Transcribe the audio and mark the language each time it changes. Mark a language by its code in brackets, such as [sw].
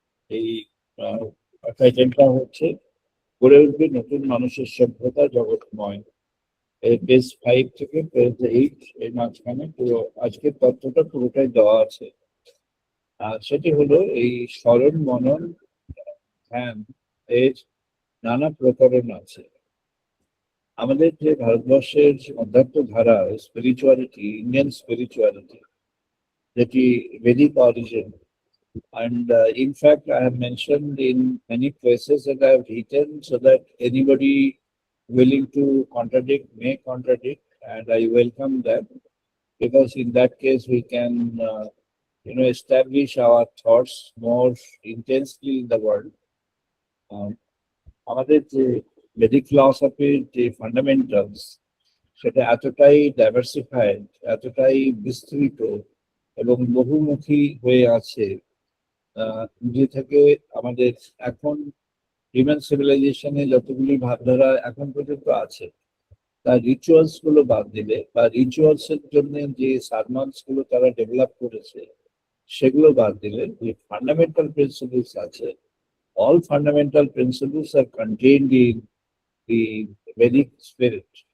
[bn] এই টাইটেলটা হচ্ছে গড়ে উঠবে নতুন মানুষের সভ্যতা জগৎময়। এই পেজ 5 থেকে পেজ 8 এর মাঝখানে পুরো আজকের তথ্যটা পুরোটাই দেওয়া আছে। সেটি হলো এই স্মরণ মনন ধ্যান এর নানা প্রকরণ আছে। আমাদের যে ভারতবর্ষের অধ্যাত্ম ধারা স্পিরিচুয়ালিটি, ইন্ডিয়ান স্পিরিচুয়ালিটি, যেটি [en] Vedic origin, and in fact I have mentioned in many places that I have written so that anybody willing to contradict may contradict, and I welcome that, because in that case we can establish our thoughts more intensely in the world. [bn] আমাদের যে বেদিক ফিলসফির যে fundamentals, সেটা এতটাই diversified, এতটাই বিস্তৃত এবং বহুমুখী হয়ে আছে, যে থেকে আমাদের এখন হিউম্যান সিভিলাইজেশনে যতগুলি ভাবধারা এখন পর্যন্ত আছে, তার রিচুয়ালস গুলো বাদ দিলে বা রিচুয়ালস এর জন্য যে সারমান্স গুলো তারা ডেভেলপ করেছে সেগুলো বাদ দিলে যে ফান্ডামেন্টাল প্রিন্সিপলস আছে, [en] all fundamental principles are contained in the Vedic spirit.